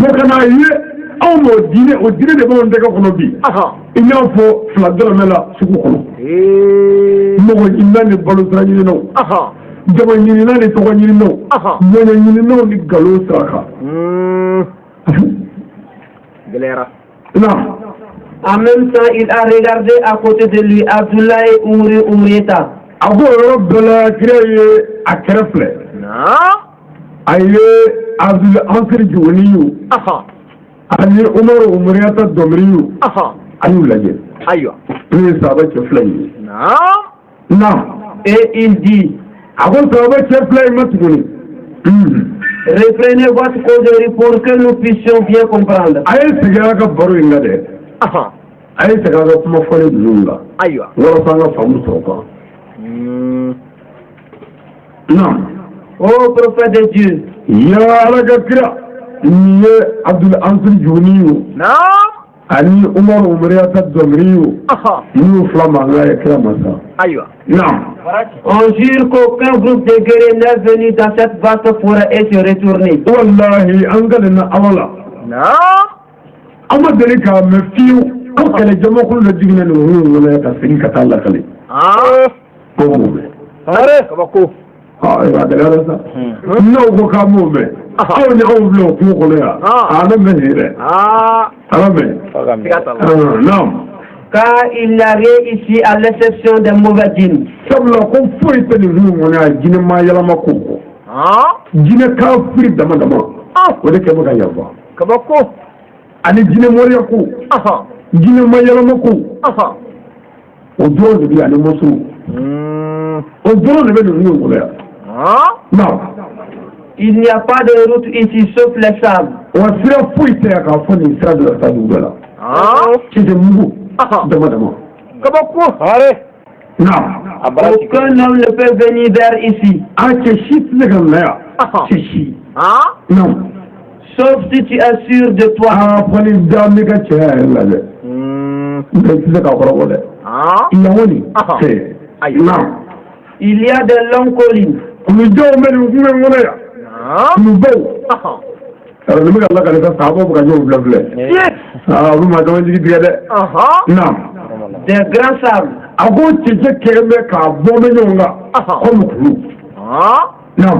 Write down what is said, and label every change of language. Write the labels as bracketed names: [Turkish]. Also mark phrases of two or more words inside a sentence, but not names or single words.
[Bambara] Donc ka n'a ye aw m'o diinɛ de b'anw tɛgɛ kɔnɔ bi i n'a fɔ fila dɔrɔmɛ la sugu kɔnɔ mɔgɔ ɲinina ni balo sira ɲininaw jama ɲinina ni tɔgɔ ɲininaw bonya ɲininaw ni nkalon saraka gɛlɛyara [French] En même temps, il a regardé à côté de lui Abdoulaye Oumrieta. [Bambara] A ko yɔrɔ bɛɛ la kira ye a kɛrɛfɛ a ye Abdul Ansari Juguni ani Umaru Oumrieta Domriyu a y'u lajɛ n'o ye sahaba cɛ fila ye [French] Et il dit [Bambara] a ko sahaba cɛ fila in ma tuguni [French] reprenez votre causerie pour que nous puissions bien comprendre. [Bambara] a ye segin a ka baro in la dɛ a ye segin a ka kuma fɔlen ninnu la walasa an ka faamu sɔrɔ quoi. [French] Ô prophète de Dieu, [Bambara] ya ala ka kira nin ye Abdul Ansari Juguni ani Umar Oumrieta Domriyu n'u fila mankan ye kira masa. [French] on jure qu'aucun groupe de guerriers n'est venu dans cette vaste forêt et se retourner. [Bambara] Wallahi an ka nin na ala la an ma deli k'a mɛn fiyewu ko kɛlɛjamakulu dɔ jiginna nin hukumu kɔnɔ ka segin ka taa lakale ko m'o mɛn kabako a gɛlɛyara sa n'aw ko k'a m'o mɛn aw ni anw filɛ o kungo kɔnɔ yan a ne mɛn nin dɛ ala mɛn non. [French] Car il n'y a rien ici à l'exception des mauvais djinns. [Bambara] Sabula ko foyi tɛ nin hukumu kɔnɔ yan jinɛ ma yɛlɛma ko kɔ jinɛ kafiri dama dama o de kɛ bɛ ka yafa kabako ani jinɛ mɔriya ko jinɛ ma yɛlɛma ko o dɔrɔn de bɛ ani muso o dɔrɔn de bɛ nin hukumu kɔnɔ yan non. [French] Il n'y a pas de route ici sauf les sables. [Bambara] Wa sira foyi tɛ yan k'a fɔ nin sira de la taa dugu dɔ la cɛcɛ mugu dama dama kabako non. [French] Aucun homme ne peut venir vers ici. [Bambara] A cɛ si tɛ se ka na yan cɛ si non. [French] Sauf si tu es sûr de toi. [Bambara] Fɔli da mi ka cɛya yɛrɛ la dɛ nka i tɛ se k'a kɔrɔbɔ dɛ yanwani non. [French] Il y a des longues collines. [Bambara] Kulujaw bɛ nin kungo in kɔnɔ yan kulubaw nin bɛ ka lakale ka sahabaw bɛ ka ɲɔgɔn filɛ filɛ olu ma caman jigi tigɛ dɛ non. [French] Des grands sables. [Bambara] A ko cɛcɛ kɛlen bɛ k'a bɔ bɛ ɲɔgɔn kan komi kulu non.